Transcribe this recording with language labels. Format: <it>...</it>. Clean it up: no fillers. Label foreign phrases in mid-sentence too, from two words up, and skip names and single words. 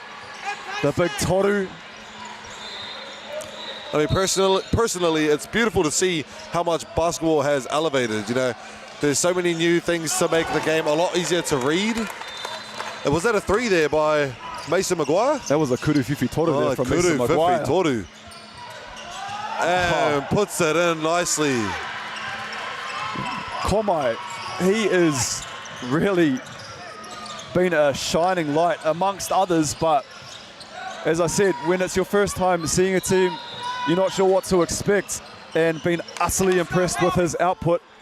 <en>The big toru. I mean, personally, it's beautiful to see how much basketball has elevated. You know, there's so many new things to make the game a lot easier to read. And was that a three there by Mason Maguire? That was a</en> <mi>kuru whiwhi toru</mi> <en>there from Mason Maguire. Toru. And puts it in nicely. Kormai, he is really been a shining light amongst others, but as I said, when it's your first time seeing a team, you're not sure what to expect, and been utterly impressed with his output.</en>